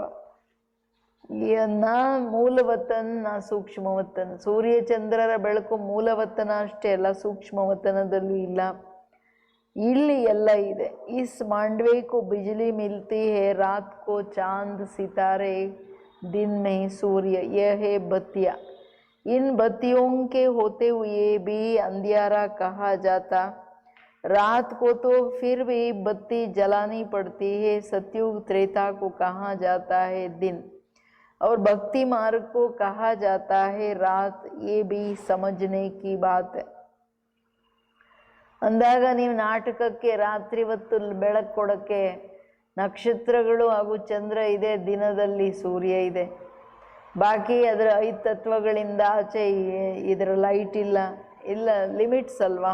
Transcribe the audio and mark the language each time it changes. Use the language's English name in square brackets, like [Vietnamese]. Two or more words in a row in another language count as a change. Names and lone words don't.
[Hindi] ना मूलवतन ना सूक्ष्मवतन. [Kannada] ಸೂರ್ಯ ಚಂದ್ರರ ಬೆಳಕು ಮೂಲವತನ ಅಷ್ಟೇ ಅಲ್ಲ, ಸೂಕ್ಷ್ಮವತನದಲ್ಲೂ ಇಲ್ಲ. ಇಲ್ಲಿ ಎಲ್ಲ ಇದೆ. [Hindi] इस मांडवे को बिजली मिलती है, रात को चांद सितारे, दिन में सूर्य, ये है बत्तिया. इन बत्तियों के होते हुए भी अंधियारा कहा जाता। रात को तो फिर भी बत्ती जलानी पड़ती है। सतयुग त्रेता को कहा जाता है दिन, और भक्ति मार्ग को कहा जाता है रात। ये भी समझने की बात है। [Kannada] ಅಂದಾಗ ನೀವು ನಾಟಕಕ್ಕೆ ರಾತ್ರಿ ಹೊತ್ತು ಬೆಳಕು ಕೊಡೋಕ್ಕೆ ನಕ್ಷತ್ರಗಳು ಹಾಗೂ ಚಂದ್ರ ಇದೆ, ದಿನದಲ್ಲಿ ಸೂರ್ಯ ಇದೆ. ಬಾಕಿ ಅದರ 5 ತತ್ವಗಳಿಂದ ಆಚೆ ಇದರ ಲೈಟ್ ಇಲ್ಲ, ಲಿಮಿಟ್ಸ್ ಅಲ್ವಾ.